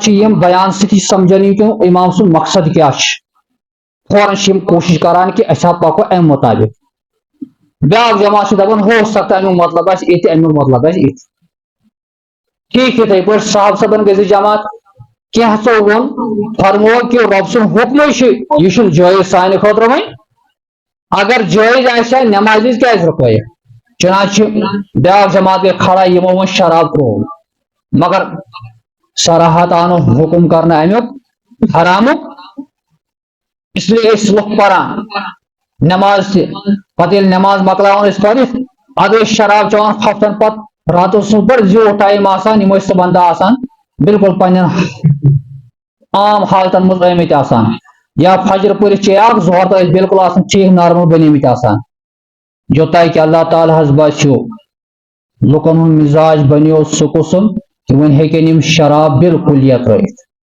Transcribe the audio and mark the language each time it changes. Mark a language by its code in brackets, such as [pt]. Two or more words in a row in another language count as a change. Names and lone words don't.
[ks] چھِ یِم بیان سۭتی سمجھان یہِ کہِ امام سُنٛد مقصد کیاہ چھُ فوراً چھِ یِم کوٗشش کران کہِ أسۍ ہا پکو امہِ مُطابق بیاکھ جماعت چھِ دپان [ur] ہو سکتا ہے [ks] امیُک مطلب آسہِ یِتہِ امیُک مطلب آسہِ یِتہِ ٹھیک یِتھٕے پٲٹھۍ صاحب صٲبن گٔے زٕ جماعت کینٛژو ووٚن فرموو کہِ رۄب سُنٛد حُکمٕے چھُ یہِ چھُنہٕ جٲیز سانہِ خٲطرٕ وۄنۍ اگر جٲیز آسہِ ہا نٮ۪مازِ وِزِ کیازِ رُکٲیِکھ چنانچہ بیاکھ جماعت گٔے کھڑا یِمو وۄنۍ شراب تروو مگر صراحت آو نہٕ حکم کرنہٕ امیُک حرامُک اس لیے ٲسۍ لُکھ پران نٮ۪ماز تہِ پتہٕ ییٚلہِ نٮ۪ماز مۄکلاوان ٲسۍ پٔرِتھ ادٕ ٲسۍ شراب چٮ۪وان ہفتن پتہٕ راتس اوس بڑٕ زیوٗٹھ ٹایم آسان یِم ٲسۍ صبحن دۄہ آسان بالکل پننٮ۪ن عام حالتن منٛز آمٕتۍ آسان یا فجر پٔرِتھ چیٚیاکھ ظہر تہٕ ٲسۍ بالکل آسان ٹھیٖک نارمل بنیمٕتۍ آسان یوٚتانۍ کہِ اللہ تعالیٰ ہس باسیو لُکن ہُنٛد مزاج بنیو سُہ قٕسم کہ وۄنۍ ہیٚکن یِم شراب بالکل یترٲیِتھ